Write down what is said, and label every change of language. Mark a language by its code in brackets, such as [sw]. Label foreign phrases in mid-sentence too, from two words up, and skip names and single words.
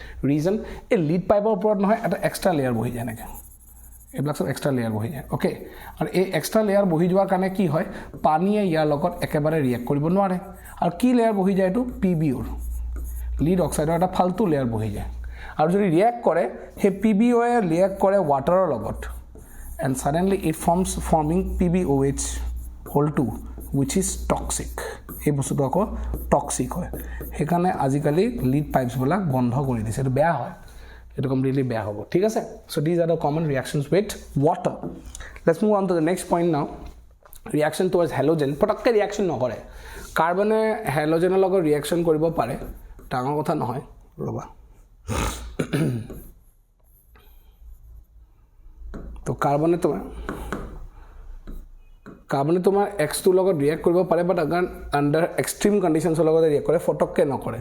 [as] ৰিজন এই [en] lead pipeৰ [as] ওপৰত নহয় এটা [en] extra layer [as] বহি যায় এনেকৈ, এইবিলাক সব [en] extra layer [as] বহি যায়. ওকে, আৰু এই [en] extra layer [as] বহি যোৱাৰ কাৰণে কি হয়, পানীয়ে ইয়াৰ লগত একেবাৰে ৰিয়েক্ট কৰিব নোৱাৰে. আৰু কি লেয়াৰ বহি যায়, এইটো PbO [en] lead oxideৰ [as] এটা ফালতু লেয়াৰ বহি যায়. আৰু যদি ৰিয়েক্ট কৰে সেই PbO এ ৰিয়েক্ট কৰে ৱাটাৰৰ লগত [en] and suddenly it forms forming PbOH whole 2 which is toxic. [as] এই বস্তুটো আকৌ টক্সিক হয়. সেইকাৰণে আজিকালি [en] lead pipes [as] বিলাক বন্ধ কৰি দিছে, এটা বেয়া হয়, এটা কমপ্লিটলি বেয়া হ'ব. ঠিক আছে? [en] so these are the common reactions with water. let's move on to the next point now. reaction towards halogen [as] পটককে ৰিঅ্যাকশন নকৰে. কাৰ্বনে হ্যালোজেনৰ লগত ৰিঅ্যাকশন কৰিব পাৰে, ডাঙৰ কথা নহয়. ৰবা, তো কাৰ্বনে তোমাৰ X2 লগত ৰিঅ্যাক্ট কৰিব পাৰে, বাট আগাৰ [en] under extreme conditionsৰ [as] লগত ৰিঅ্যাক্ট কৰে, ফটককে নকৰে.